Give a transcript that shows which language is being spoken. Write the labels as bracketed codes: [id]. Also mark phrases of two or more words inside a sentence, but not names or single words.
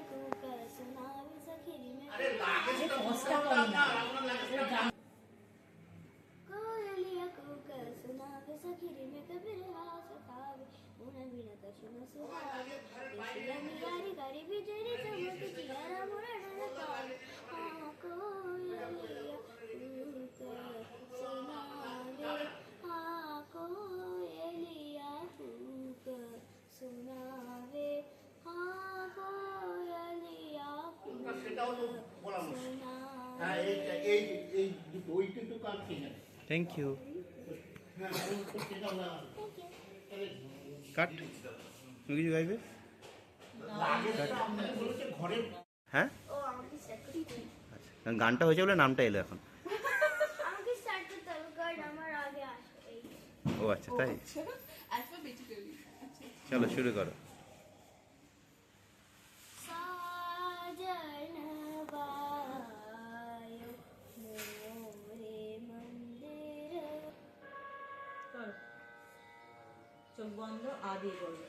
[bn] আরে লাগে তো কষ্ট করে না, আপনার লাগে [hi] कोयलिया कूक सुनावे सखीरी में कबीर हास खावे उन्हें बिना कशुन सुहावे इसलिए निगारी करी बिजली चमक जियारा मोरा डर पावे हाँ कोयलिया कूक सुनावे हाँ कोयलिया कूक सुनावे हाँ कोयलिया कूक [bn] সেটাও তো বলানো। सुनावे হ্যাঁ এই এই দুটো ওই কিন্তু কাজ ঠিক আছে। [en] thank you. [bn] হ্যাঁ সেটাও না কাট তুমি কিছু গাইবে? লাগে তো আপনাকে বলেছে ঘরে হ্যাঁ ও আমাকে স্টার্ট করতে আচ্ছা গানটা হয়েছে বলে নামটা এলো এখন। আমাকে স্টার্ট করতে হবে কারণ আমার আগে আসবে এই ও আচ্ছা তাই, alphabetically. চলো শুরু করো। [hi] साजन वायो मोरे मंदिर [bn] চোখ বন্ধ আ দিয়ে বলবে।